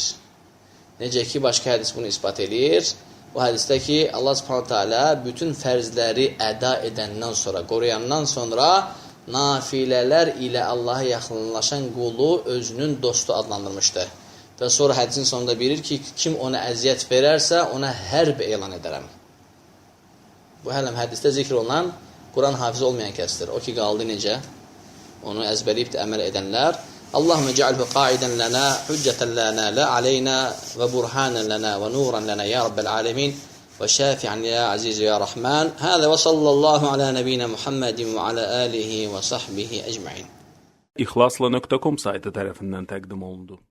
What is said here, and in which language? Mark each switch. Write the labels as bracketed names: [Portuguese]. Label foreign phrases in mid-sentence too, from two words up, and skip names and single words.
[Azerbaijani] Necə ki, başqa hədis bunu ispat edir. Bu hədisdə ki, [Arabic] الله سبحانه تعالى [Azerbaijani] bütün fərzləri əda edəndən sonra, qoruyandan sonra nafilələr ilə Allaha yaxınlaşan qulu özünün dostu adlandırmışdı. Və sonra hədisin sonunda bilir ki, kim ona əziyyət verərsə, ona hərb elan edərəm. Bu hələm hədisdə zikr olunan Qur'an hafizi olmayan kəsdir. O ki, qaldı necə? Onu əzbərləyib də əməl edənlər. [Arabic] اللهم اجعله قائدا لنا، حجة لنا، لا علينا وبرهانا لنا ونورا لنا يا رب العالمين وشافعا يا عزيز يا رحمن. هذا وصلى الله على نبينا محمد وعلى آله وصحبه أجمعين. [Azerbaijani] İhlasla.com saytı tərəfindən təqdim olundu.